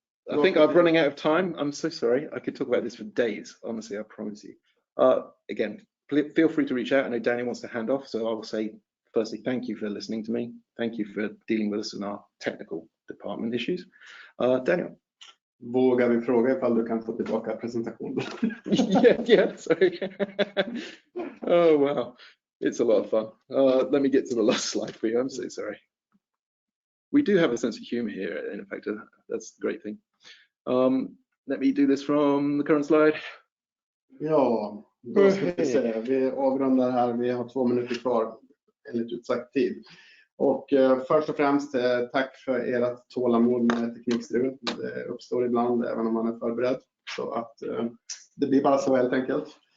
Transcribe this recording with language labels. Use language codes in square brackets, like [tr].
[en] I think I'm running out of time. I'm so sorry. I could talk about this for days, honestly, I promise you. Again, feel free to reach out. I know Danny wants to hand off, so I will say, firstly, thank you for listening to me. Thank you for dealing with us in our technical department issues. Daniel. [sv] Vågar vi fråga ifall du kan få tillbaka presentationen? [en] yeah, sorry. Oh, wow. It's a lot of fun. Let me get to the last slide for you. I'm so sorry. We do have a sense of humor here, in fact, that's the great thing. Let me do this from the current slide. [sv] Ja, då ska vi se. Vi avrundar här. Vi har 2 minuter kvar enligt utsagt tid. Och först och främst tack för ert tålamod med teknikstrul. Det uppstår ibland även om man är förberedd. Så att det blir bara så helt enkelt.